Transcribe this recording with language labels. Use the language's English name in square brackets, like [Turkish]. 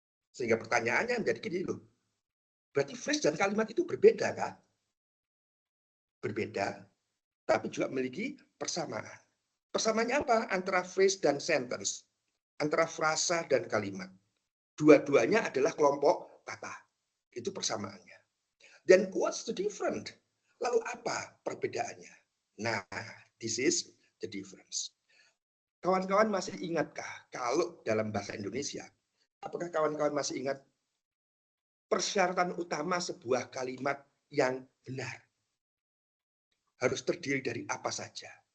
[Indonesian] Sehingga pertanyaannya menjadi gini loh. Berarti phrase dan kalimat itu berbeda kan? Berbeda, tapi juga memiliki persamaan. Persamaannya apa? Antara phrase dan sentence. Antara frasa dan kalimat. Dua-duanya adalah kelompok kata. Itu persamaannya. [English] Then what's the difference? [Indonesian] Lalu apa perbedaannya? [English] Nah, this is the difference. [Indonesian] Kawan-kawan masih ingatkah kalau dalam bahasa Indonesia, apakah kawan-kawan masih ingat persyaratan utama sebuah kalimat yang benar harus terdiri dari apa saja?